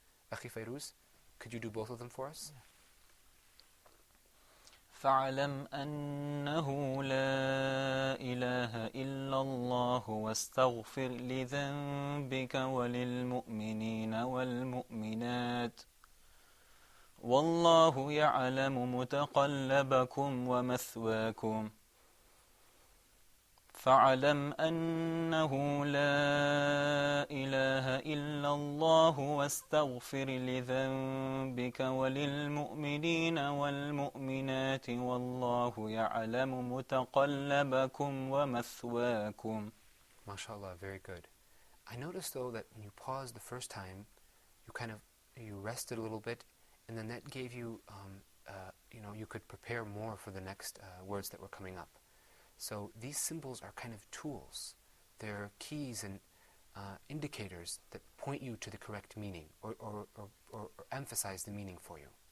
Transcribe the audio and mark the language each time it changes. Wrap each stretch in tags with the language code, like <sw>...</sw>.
<en>Akhi Fairuz, could you do both of them for us?</en> <ar>فاعلم أنه لا إله إلا الله واستغفر لذنبك وللمؤمنين والمؤمنات والله يعلم متقلبكم ومثواكم. فاعلم أنه لا إله إلا الله واستغفر لذنبك وللمؤمنين والمؤمنات والله يعلم متقلبكم ومثواكم.</ar> <en>MashaAllah, very good. I noticed though that when you paused the first time, you rested a little bit, and then that gave you, you could prepare more for the next words that were coming up. So these symbols are kind of tools. They're keys and indicators that point you to the correct meaning or emphasize the meaning for you.</en>